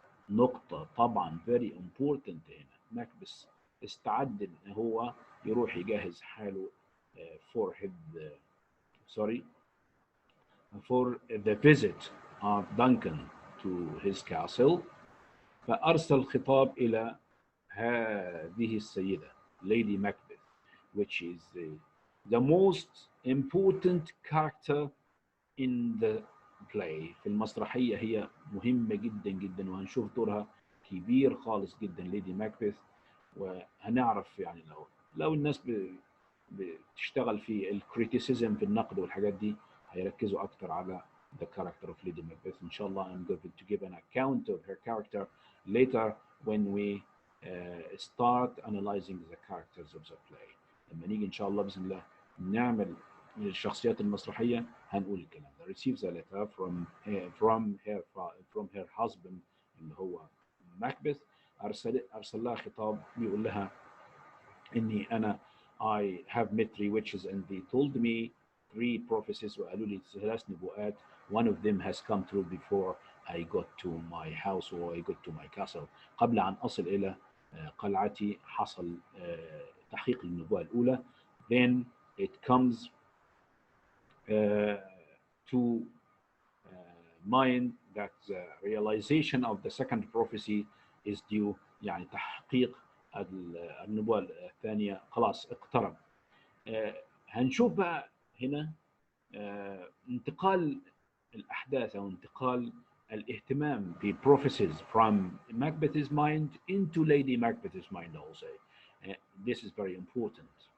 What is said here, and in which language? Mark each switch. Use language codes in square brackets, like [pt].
[ar] نقطة طبعا [en] very important [ar] هنا. ماكبث استعد ان هو يروح يجهز حاله [en] for his sorry for the visit of Duncan to his castle. [ar] فأرسل خطاب إلى هذه السيدة [en] Lady Macbeth, which is the most important character in the play. [ar] في المسرحية هي مهمة جدا جدا، وهنشوف دورها كبير خالص جدا ليدي ماكبث. وهنعرف يعني لو الناس بتشتغل في الكريتيسيزم في النقد والحاجات دي، هيركزوا أكتر على [en] the character of Lady Macbeth. [ar] إن شاء الله [en] I'm going to give an account of her character later when we start analyzing the characters of the play. [ar] لما نيجي إن شاء الله بإذن الله نعمل الشخصيات المسرحية هنقول الكلام ده. [en] receives a letter from her husband [ar] اللي هو ماكبث. أرسل لها خطاب بيقول لها إني أنا [en] I have met three witches and they told me three prophecies [ar] وقالوا لي ثلاث نبوءات. [en] One of them has come true before I got to my house or I got to my castle. [ar] قبل أن أصل إلى قلعتي حصل تحقيق النبوءة الأولى. [en] Then it comes to mind that the realization of the second prophecy is due. [ar] يعني تحقيق النبوة الثانية خلاص اقترب. هنشوف بقى هنا انتقال الأحداث أو انتقال الاهتمام ب prophecies [en] from Macbeth's mind into Lady Macbeth's mind also. This is very important.